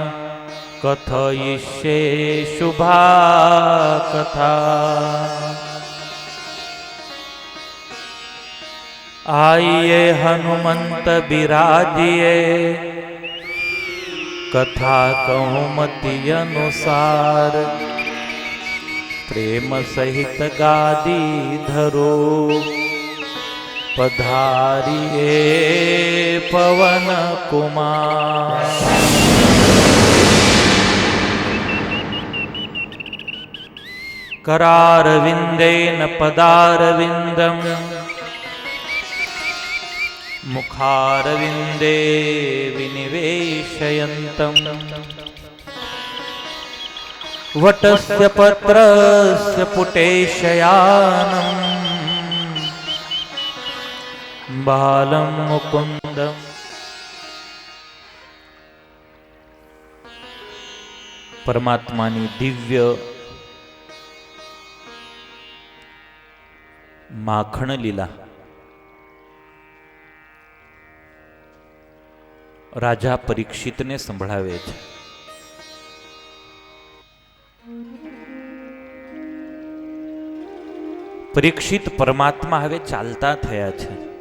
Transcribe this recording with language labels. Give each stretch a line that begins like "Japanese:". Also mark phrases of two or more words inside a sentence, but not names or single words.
Sanskrit: कथयिष्ये शुभा कथा
Hindi: आइए हनुमंत बिराजीए कथा कहुमती अनुसार प्रेम सहित गादी धरो पधारीए पवन कुमार
Sanskrit: करारविंदेन पदारविंदम मुखारविंदे विनिवेशयन्तम वटस्य पत्रस्य पुटेशयानम बालं मुकुंदम
Gujarati: પરમાત્માની દિવ્ય માખણ લીલા રાજા પરીક્ષિતને સંભળાવે છે. પરીક્ષિત પરમાત્મા હવે ચાલતા થયા છે.